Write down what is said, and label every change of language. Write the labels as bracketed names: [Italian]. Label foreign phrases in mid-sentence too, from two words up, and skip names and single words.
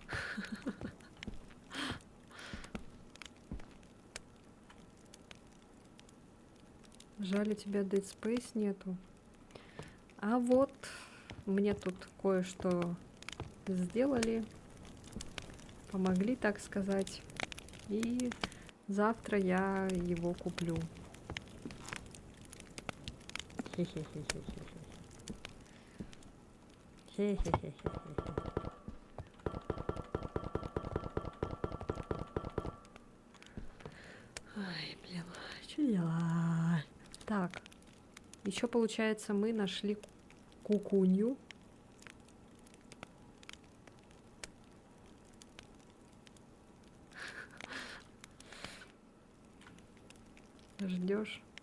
[Russian] Жаль, у тебя Dead Space нету. А вот мне тут кое-что сделали. Помогли, так сказать. И завтра я его куплю. Хе-хе-хе-хе-хе. Хе-хе-хе-хе-хе. Ай, блин, что делать? Так, еще получается, мы нашли кукунью. Ждешь?